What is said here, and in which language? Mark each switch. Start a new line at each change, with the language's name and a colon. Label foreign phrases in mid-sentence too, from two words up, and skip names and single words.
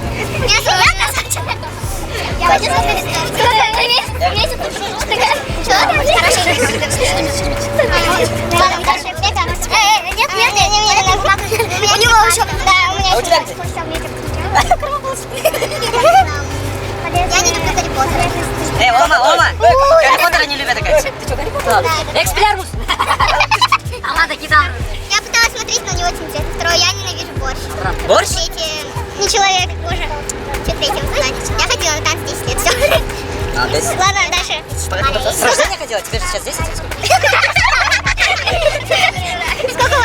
Russian: Я красавчик. Я один раз у него еще... Да, у меня А у тебя где? Я не люблю Гарри Поттера. Эй, Ома! Гарри Поттера не любят, такая. Ты что, Гарри Поттер? Эксплярмус. Алада кидам. Я пыталась смотреть, но не очень интересно. Второе, я ненавижу борщ. Борщ? Третье, не человек, боже. Что третье, вы знаете? Я ходила на танцы 10 лет. Все. А, то есть... Ладно, дальше. С рождения ходила? Теперь же сейчас 10 или сколько? Сколько у вас?